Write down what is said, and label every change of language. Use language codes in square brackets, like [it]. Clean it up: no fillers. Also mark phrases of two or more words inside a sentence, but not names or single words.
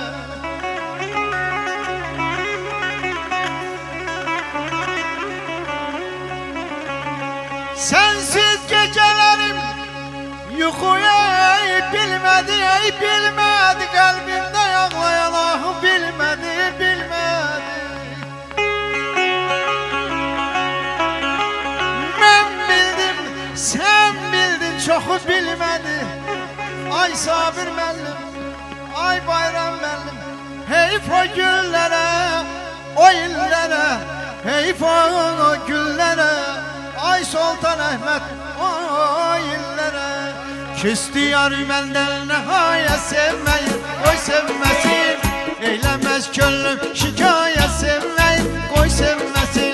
[tr] Sensiz gecelerim yukuya bilmedi, bilmedi kalbimde ağlayan ah bilmedi, bilmedi. Ben bildim, sen bildin çoxu bilmedi. [az] Ay Sabir müəllim, ay Bayram müəllim. [tr] Heyf o günlere, o illere, heyf o günlere. Ay Sultan Ahmet o illere. Küstü yar benden nihayet sevmeyin, koy sevmesin. Eylemez gönlüm şikayet sevmeyin, koy sevmesin.